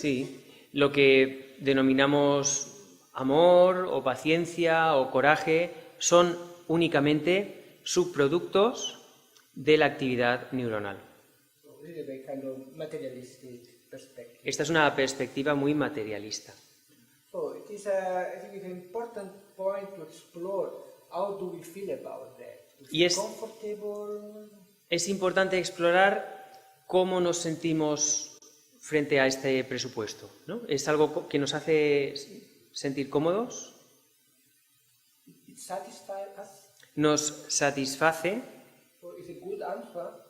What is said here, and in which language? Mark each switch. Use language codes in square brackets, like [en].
[es] Sí, lo que denominamos amor o paciencia o coraje son únicamente subproductos de la actividad neuronal. [en] So this is a kind of materialistic perspective. [es] Esta es una perspectiva muy materialista. [en] So it is I think it's an important point to explore how do we feel about that. [es] Y es- [en] Comfortable. [es] Es importante explorar cómo nos sentimos frente a este presupuesto, ¿no? ¿Es algo que nos hace sentir cómodos? [en] It satisfies us. [es] ¿Nos satisface? [en] So it's a good answer.